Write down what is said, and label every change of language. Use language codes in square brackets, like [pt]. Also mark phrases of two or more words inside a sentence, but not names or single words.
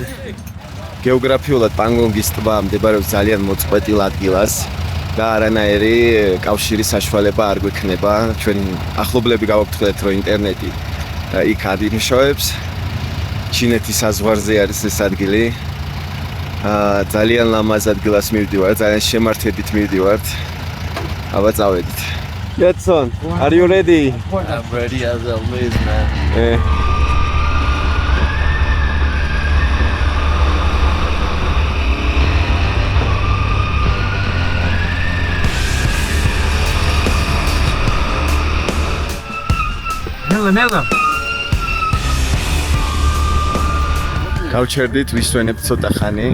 [ka] გეოგრაფიულად პანგონგის ტბა მდებარეობს ძალიან მოწყვეტილ ადგილას და არანაირი კავშირის საშუალება არ გვექნება. ჩვენ ახლობლები გავაგრძელებთ რომ ინტერნეტი იქ ადიმშავებს. ჩინეთის საზღვარზე არის ეს ადგილი. ძალიან ლამაზ ადგილას მივდივართ, ძალიან შემართებით მივდივართ. აბა წავედით. [en] Getson, are you ready? I'm ready as always, man. [ka] ნელა. გავჩერდით, ვისვენებთ ცოტა ხანი.